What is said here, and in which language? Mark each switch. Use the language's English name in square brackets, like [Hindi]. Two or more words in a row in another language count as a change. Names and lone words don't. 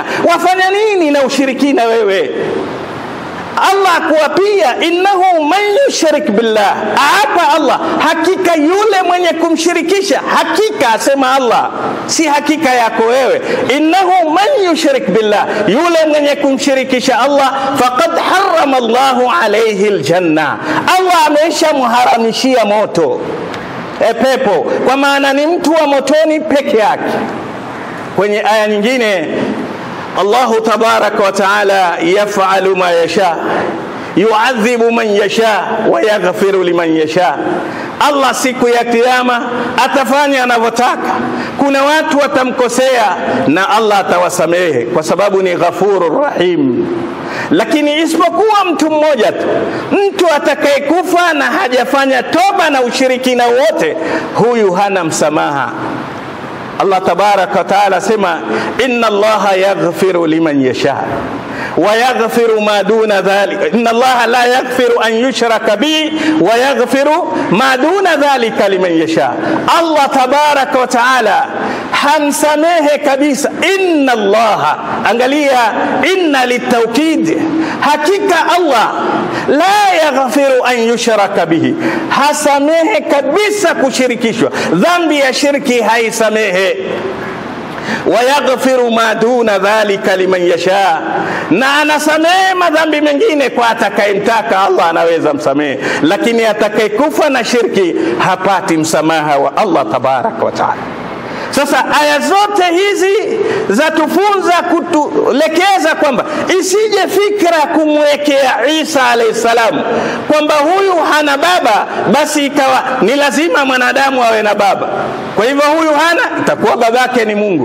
[Swahili] Wafanya nini na ushirikina wewe? Allah kuapia, [Arabic] إنه من يشرك بالله, [Swahili] aapa Allah, hakika yule mwenye kumshirikisha, hakika asema Allah, si hakika yako wewe. [Arabic] إنه من يشرك بالله, [Swahili] yule mwenye kumshirikisha Allah, [Arabic] فقد حرم الله عليه الجنة, [Swahili] Allah amesha muharamishia moto, pepo, kwa maana ni mtu wa motoni peke yake. Kwenye aya nyingine [Arabic] الله تبارك وتعالى, يفعل ما يشاء يعذب من يشاء ويغفر لمن يشاء. [Swahili] Allah siku ya kiyama atafanya anavyotaka. Kuna watu watamkosea na Allah atawasamehe kwa sababu ni [Arabic] غفور رحيم, [Swahili] lakini isipokuwa mtu mmoja tu, mtu atakayekufa na hajafanya toba na ushirikina wote, huyu hana msamaha. [Arabic] الله تبارك وتعالى [Swahili] sema, [Arabic] إن الله يغفر لمن يشاء ويغفر ما دون ذلك، إن الله لا يغفر أن يشرك به ويغفر ما دون ذلك لمن يشاء. الله تبارك وتعالى [Swahili] hamsamehe kabisa. [Arabic] إن الله, angalia إن للتوكيد, hakika Allah لا يغفر أن يشرك به, [Swahili] hasamehe kabisa kushirikishwa. Dhambi ya shirki haisamehe. [Arabic] ويغفر ما دون ذلك لمن يشاء, [Swahili] na anasamehe madhambi mengine kwa atakayemtaka. Allah anaweza msamehe, lakini atakayekufa na shirki hapati msamaha wa [Arabic] الله تبارك وتعالى. [Swahili] Sasa aya zote hizi zatufunza, kutulekeza kwamba isije fikra kumwekea Isa [Arabic] عليه السلام [Swahili] kwamba huyu hana baba, basi ikawa ni lazima mwanadamu awe na baba, kwa hivyo huyu hana, itakuwa babake ni Mungu.